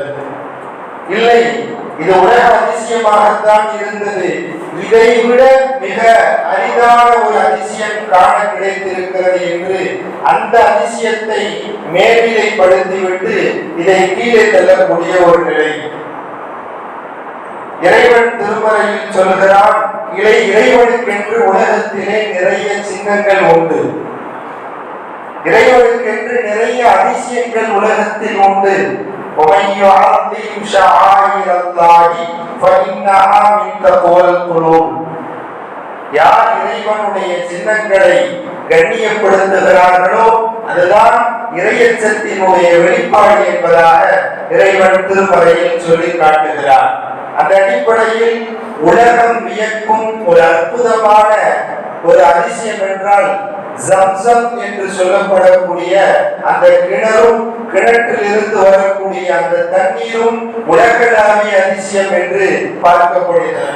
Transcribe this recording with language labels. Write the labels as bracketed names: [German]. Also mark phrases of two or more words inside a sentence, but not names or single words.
[Tamil] இல்லை, இது உலக அதிசயமாகத்தான் இருந்தது, இதை விட மிக அரிதான ஒரு அதிசயம் காண கிடைத்திருக்கிறது என்று அந்த அதிசயத்தை மேல்நிலைப்படுத்திவிட்டு இதை கீழே தள்ளக்கூடிய ஒரு நிலை. இறைவன் திருமறையில் சொல்கிறான், இறைவனுக்கென்று உலகத்திலே நிறைய சின்னங்கள் உண்டு, இறைவனுக்கென்று நிறைய அதிசயங்கள் உலகத்தில் உண்டு. [Arabic] ومن يعظم شعائر الله فإنها من تقوى القلوب. [Tamil] யார் இறைவனுடைய சின்னங்களை கண்ணியப்படுத்துகிறார்களோ அதுதான் இறையச்சத்தினுடைய வெளிப்பாடு என்பதாக இறைவன் திருமறையில் சொல்லி காட்டுகிறார். அந்த அடிப்படையில் உலகம் வியக்கும் ஒரு அற்புதமான ஒரு அதிசயம் என்றால் ஜம்சம் என்று சொல்லப்படக்கூடிய அந்த கிணறும் கிணற்றில் இருந்து வரக்கூடிய அந்த தண்ணீரும் உலகளாவிய அதிசயம் என்று பார்க்கப்படுகிறது.